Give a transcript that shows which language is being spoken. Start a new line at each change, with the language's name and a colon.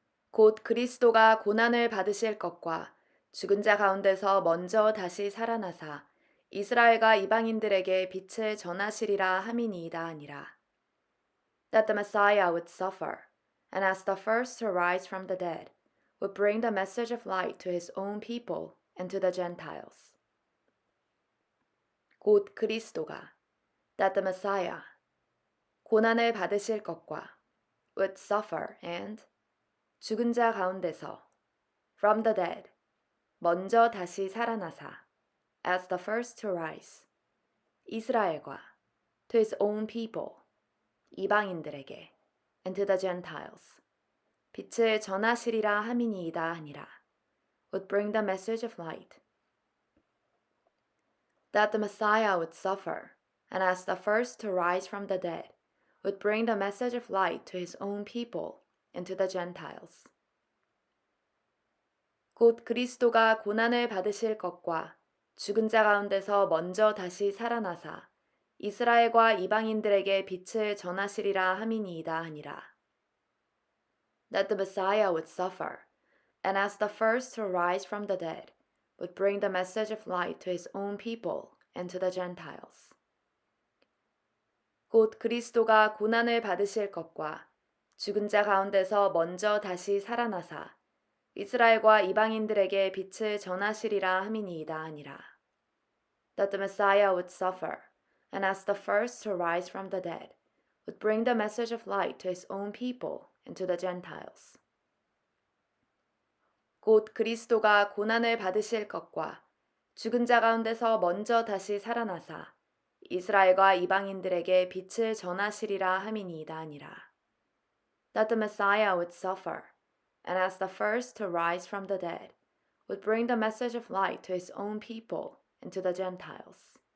Korean: 곧 그리스도가 고난을 받으실 것과 죽은 자 가운데서 먼저 다시 살아나사 이스라엘과 이방인들에게 빛을 전하시리라 함이니이다 하니라.
English: That the Messiah would suffer, and as the first to rise from the dead, would bring the message of light to his own people and to the Gentiles.
Korean: 곧 그리스도가,
English: that the Messiah,
Korean: 고난을 받으실 것과
English: would suffer and
Korean: 죽은 자 가운데서
English: from the dead,
Korean: 먼저 다시 살아나사
English: as the first to rise,
Korean: 이스라엘과
English: to his own people,
Korean: 이방인들에게
English: and to the Gentiles,
Korean: 빛을 전하시리라 함이니이다 하니라,
English: would bring the message of light. That the Messiah would suffer, and as the first to rise from the dead, would bring the message of light to his own people and to the Gentiles.
Korean: 곧 그리스도가 고난을 받으실 것과 죽은 자 가운데서 먼저 다시 살아나사 이스라엘과 이방인들에게 빛을 전하시리라 함이니이다 하니라.
English: That the Messiah would suffer, and as the first to rise from the dead, would bring the message of light to his own people and to the Gentiles.
Korean: 곧 그리스도가 고난을 받으실 것과 죽은 자 가운데서 먼저 다시 살아나사 이스라엘과 이방인들에게 빛을 전하시리라 함이니이다 하니라.
English: That the Messiah would suffer, and as the first to rise from the dead, would bring the message of light to his own people and to the Gentiles.
Korean: 곧 그리스도가 고난을 받으실 것과 죽은 자 가운데서 먼저 다시 살아나사 이스라엘과 이방인들에게 빛을 전하시리라 함이니이다 하니라.
English: That the Messiah would suffer, and as the first to rise from the dead, would bring the message of light to his own people and to the Gentiles.